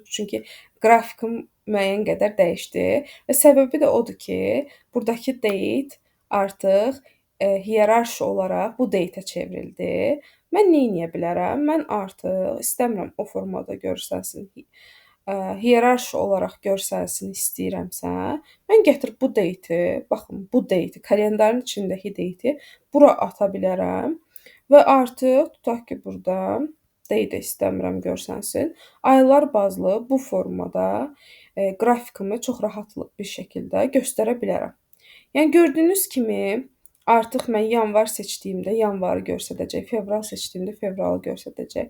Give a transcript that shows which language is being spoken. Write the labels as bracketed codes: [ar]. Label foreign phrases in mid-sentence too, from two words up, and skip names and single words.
[az] Çünki qrafikim müəyyən qədər dəyişdi və səbəbi də odur ki, burdakı date artıq hiyerarşi olaraq bu date-ə çevrildi. Mən nə edə bilərəm? Mən artıq istəmirəm o formada görsənsin. Hiyerarşi olaraq görsənsin istəyirəmsə, mən gətirib bu date-i, baxın, bu date-i, kalendarın içindəki date-i bura ata bilərəm və artıq tutaq ki, burada date istəmirəm görsənsin. Aylar bazlı bu formada qrafikimi çox rahatlıq bir şəkildə göstərə bilərəm. Yəni gördüyünüz kimi artıq mən yanvar seçdiyimdə yanvarı göstərəcək, fevral seçdiyimdə fevralı göstərəcək.